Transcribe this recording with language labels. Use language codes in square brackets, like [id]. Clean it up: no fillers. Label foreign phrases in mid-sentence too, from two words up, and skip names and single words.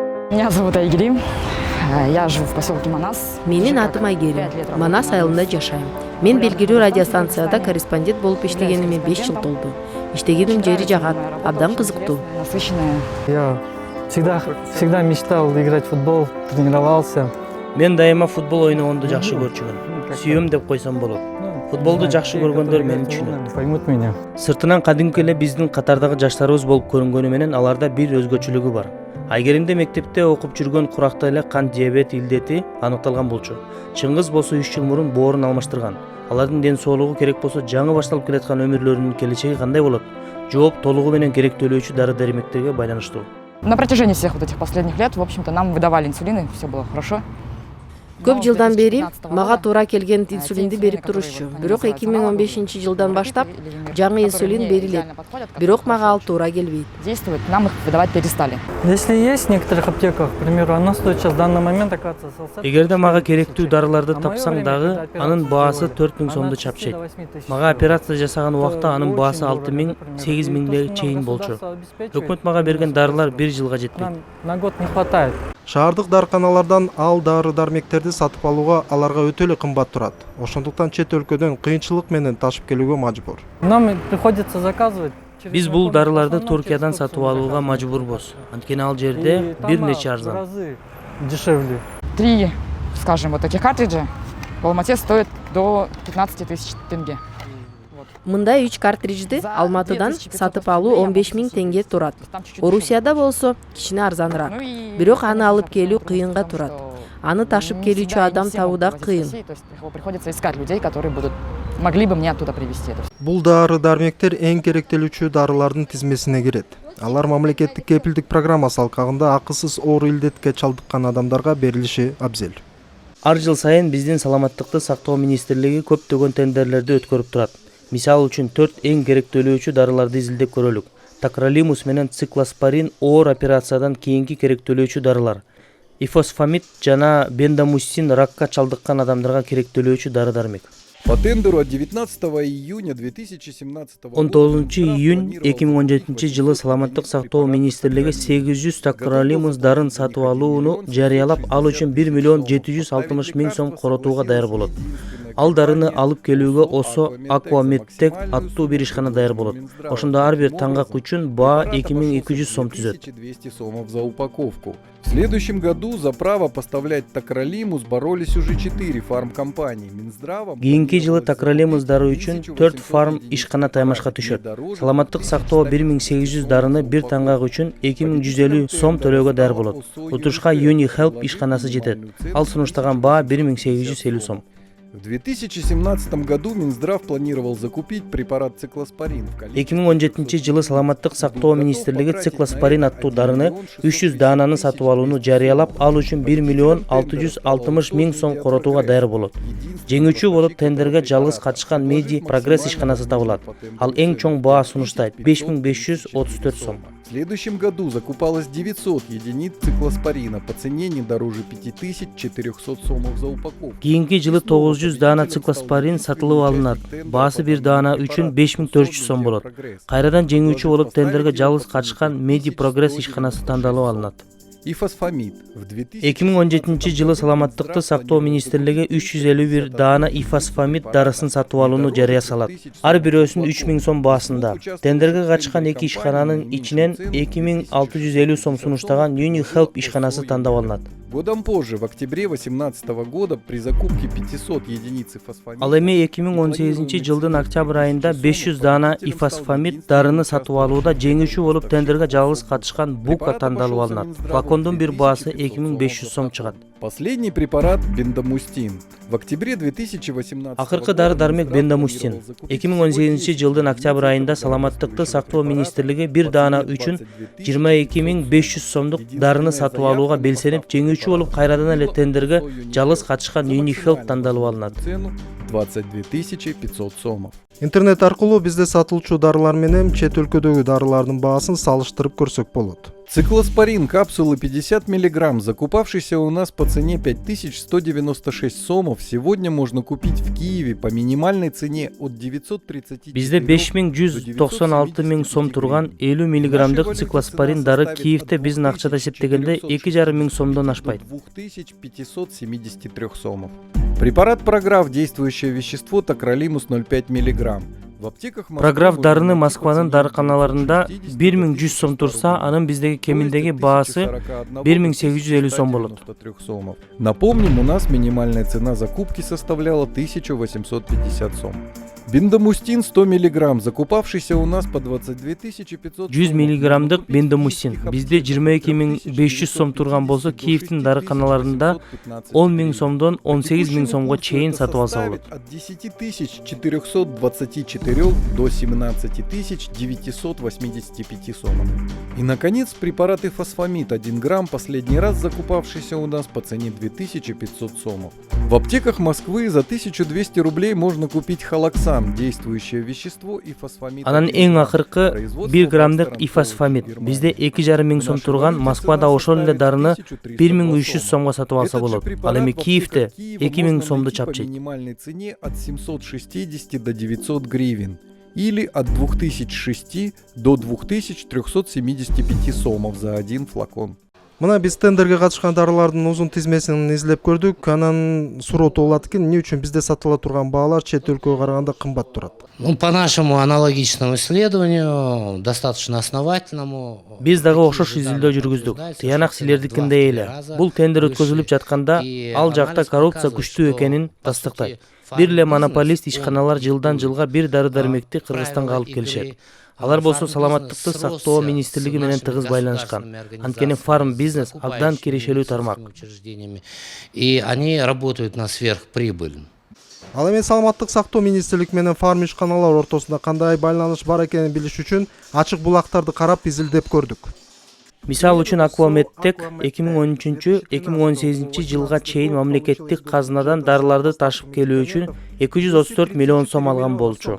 [ru] Меня зовут Айгерим. Я живу в поселке Манас. [ky] Менин атым Айгерим. Манас айылында жашайм. Мен белгилүү радиостанцияда корреспондент болуп иштегениме 5 жыл толду. Иштегеним жери жагат, абдан кызыктуу. [ru] Насыщенная. Я всегда мечтал играть в футбол, тренировался. [ky] Мен дайыма футбол ойногонду жакшы көрчүмүн. Сүйөм деп койсом болот. Футболду жакшы көргөндөр мени түшүнөт. [ru] Поймут меня. [ky] Сыртынан кадимки эле биздин катардагы жаштарыбыз болуп көрүнгөнү менен аларда бир өзгөчөлүгү бар. Айгеримде мектепте окуп жүргөн куракта эле кант диабет илдети аныкталган болчу. Чыңгыз болсо 3 жыл мурун боорун алмаштырган. Алардын ден соолугу керек болсо жаңы башталып келаткан өмүрлөрүнүн келечеги кандай болот? Жооп толугу менен керектөлүүчү дары-дармектерге байланыштуу. [ru] На протяжении всех вот этих последних лет, в общем-то, нам выдавали инсулин, и все было хорошо. [ky] Көп жылдан бери мага туура келген инсулинди берип турушчу. Бирок 2015 жылдан баштап жаңы инсулин берилет. Бирок мага ал туура келбейт. [ru] Действовать нам их выдавать перестали. Если есть в некоторых аптеках, к примеру, она стоит сейчас в данный момент, оказывается, [ky] Эгерде мага керектүү дарыларды тапсаң дагы, анын баасы 4000 сомду чапчайт. Мага операция жасаган убакта анын баасы 6000, 8000 чейин болчу. Өкмөт мага берген дарылар 1 жылга жетпейт. [ru] на год не хватает. [ky] Шаардык дарканалардан ал дары-дармектерди сатып алууга аларга өтө эле кымбат турат. Ошондуктан чет өлкөдөн кыйынчылык менен ташып келүүгө мажбур. [ru] Нам приходится заказывать. [ky] Биз бул дарыларды Туркиядан сатып алууга мажбурбуз. Анткени ал жерде бир нече [ru] В [ky] арзан. [ru] разы дешевле. 3, скажем, вот таких картриджа в Алмате стоит до 15 тысяч тенге. [ky] Мындай 3 картриджди Алматыдан сатып алуу 15 000 тенге турат. Орусияда болсо кичине арзаныраак. Бирок аны алып келүү кыйынга турат. Аны ташып келүүчү адам табуу да кыйын. [ru] То есть приходится искать людей, которые могли бы мне оттуда привезти. [ky] Бул дары-дармектер эң керектелүүчү дарылардын тизмесине кирет. Алар мамлекеттик кепилдик программасы алкагында акысыз оору илдетке чалдыккан адамдарга берилиши абзел. Ар жыл сайын биздин саламаттыкты сактоо министрлиги көптөгөн тендерлерди өткөрүп турат. Мисалы үчүн 4 эң керектөлүүчү дарыларды изилдеп көрөлүк. Такралимус менен циклоспорин оор операциядан кийинки керектөлүүчү дарылар. Ифосфамид жана бендамустин ракка чалдыккан адамдарга керектөлүүчү дары-дармек. [ru] По тендеру от 19 июня 2017 года [ky] 19 июнь 2017 жылы саламаттык сактоо министрлиги 800 такралимус дарын сатып алууну жарыялап, ал үчүн 1 миллион 760 000 сом коротууга даяр болот. Ал дарыны алып келүүгө ОСО Аквамедтек аттуу бир ишкана даяр болот. Ошондо ар бир таңгак үчүн баа 2200 сом түзөт. [ru] 1200 сомов за упаковку. В следующем году за право поставлять такралимус боролись уже 4 фармкомпании. Минздравом [ky] Кийинки жылы такралимус дары үчүн 4 фарм ишкана таймашка түшөт. Саламаттык сактоо 1800 дарыны бир таңгак үчүн 2150 сом төлөөгө даяр болот. Утушка UniHelp ишканасы жетет. Ал сунуштаган баа 1850 сом. [ru] В 2017 году Минздрав планировал закупить препарат циклоспорин. [ky] 2017 жылы саламаттык сактоо министрлиги циклоспорин аттуу дарыны 300 даананы сатып алууну жарыялап, ал үчүн 1 миллион 660 000 сом коротууга даяр болот. Жеңүүчү болуп тендерге жалгыз катышкан Меди Прогресс ишканасы табылат. Ал эң чоң баа сунуштайт 5534 сом. [ru] В следующем году закупалось 900 единиц циклоспорина по цене не дороже 5400 сомов за упаковку. [ky] Кийинки жылы 900 даана циклоспорин сатылып алынат. Баасы бир даана үчүн 5400 сом болот. Кайрадан жеңүүчү болуп тендерге жалгыз катышкан Меди Прогресс ишканасы тандалып алынат. [ru] Ифосфамид в [ky] 2017 жылы саламаттыкты сактоо министрлиги 351 даана ифосфамид дарысын сатып алууну жарыя салат. Ар бирөөсүнүн 3000 сом баасында. Тендерге катышкан 2 ишкананын ичинен 2650 сом сунуштаган UniHelp ишканасы тандап алынат. [ru] Годом позже, в октябре 2018 года, при закупке 500 единиц ифосфамида... [ky] Ал эми 2018 жылдын октябрь айында 500 даана ифосфамид дарыны сатып алууда жеңүүчү болуп тендерге жалгыз катышкан Бука тандалып алынат. Флакондун бир баасы 2500 сом чыгат. [ru] Последний препарат бендамустин. В октябре 2018 [ky] Акыркы дары-дармек бендамустин. 2018 жылдын октябрь айында саламаттыкты сактоо министрлиги бир даана үчүн 22500 сомдук дарыны сатып алууга белсенип, жеңүүчү болуп кайрадан эле тендерге жалгыз катышкан UniHelp тандалып алынат. [ru] 22 500 сомов. [ky] Интернет аркылуу бизде сатылчу дарылар менен чет өлкөдөгү дарылардын баасын салыштырып көрсөк болот. [ru] Циклоспорин капсулы 50 мг, закупавшийся у нас по цене 5196 сомов, сегодня можно купить в Киеве по минимальной цене от 930 [ky] Бизде 5196 миң сом турган 50 миллиграммдык циклоспорин дары Киевде биздин акчада эсептегенде 2,5 миң сомдон ашпайт. [ru] 2573 сомов. Препарат Програф, действующее вещество токролимус 0,5 мг. [ky] Програф дарыны Москванын дарыканаларында 1100 сом турса, анын биздеги кеминдеги баасы 1850 сом болот. [ru] Напомним, у нас минимальная цена закупки составляла 1850 сом. Бендамустин 100 мг, закупавшийся у нас по 22 500 [ky] 100 миллиграммдык бендамустин бизде 22 500 сом турган болсо, Киевдин дарыканаларында 10 миң сомдон 18 миң сомго чейин сатып алса болот. [ru] От 10 424 до 17 985 сомов. И, наконец, препараты фосфамид 1 грамм, последний раз закупавшийся у нас по цене 2500 сомов. В аптеках Москвы за 1200 рублей можно купить холоксан, действующее вещество и фосфамид. [ky] Анан эң акыркы 1 граммдык ифосфамид бизде 2,5 миң сом турган, Москвада ошол эле дарыны 1300 сомго сатып алса болот. Ал эми Киевде 2 миң сомду чапчайт. [ru] Минимальной цене от 760 до 900 гривен или от 2006 до 2375 сомов за один флакон. [ky] Мына биз тендерге катышкан дарылардын узун тизмесин изилеп көрдүк. Анан суроо болот экен, эмне үчүн бизде сатыла турган баалар чет өлкөгө караганда кымбат турат? [ru] Ну, по нашему аналогичному исследованию, достаточно основательному. [ky] Биз дагы окшош изилдөө жүргүздүк. Тыянак силердикиндей эле. Бул тендер өткөзүлүп жатканда ал жакта коррупция күчтүү экенин тастыктайт. Бир эле монополист ишканалар жылдан жылга бир дары-дармекти Кыргызстанга алып келишет. Алар болсо саламаттыкты сактоо министрлиги менен тыгыз байланышкан. Анткени фарм бизнес абдан кирешелүү тармак. [ru] И они работают на сверхприбыль. [ky] Ал эми саламаттык сактоо министрлиги менен фарм ишканалар ортосунда кандай байланыш бар экенин билиш үчүн ачык булактарды карап изилдеп көрдүк. Мисал үчүн Аквамедтек 2013-2018 жылга чейин мамлекеттик казынадан дарыларды ташып келүү үчүн 234 миллион сом алган болчу.